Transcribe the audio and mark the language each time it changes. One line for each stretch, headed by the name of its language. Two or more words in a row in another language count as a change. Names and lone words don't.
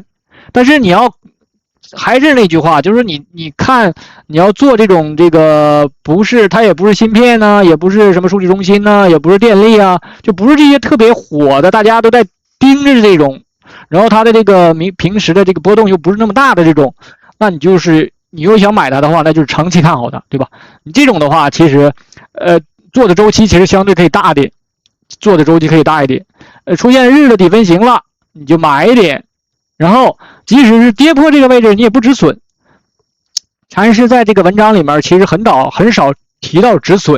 Chinese: 但是你要還是那句話，就是你看你要做這種這個不是，它也不是芯片呢，也不是什麼數據中心呢，也不是電力啊，就不是這些特別火的，大家都在盯着這種，然後它的這個平時的這個波動又不是那麼大的這種，那你又想買它的話，那就是長期看好它，对吧？你這種的話，其實做的周期其實相對可以大一點，出現日的底分型了，你就買一點，然後即使是跌破這個位置，你也不止損。禪師在這個文章裡面其實很少提到止損。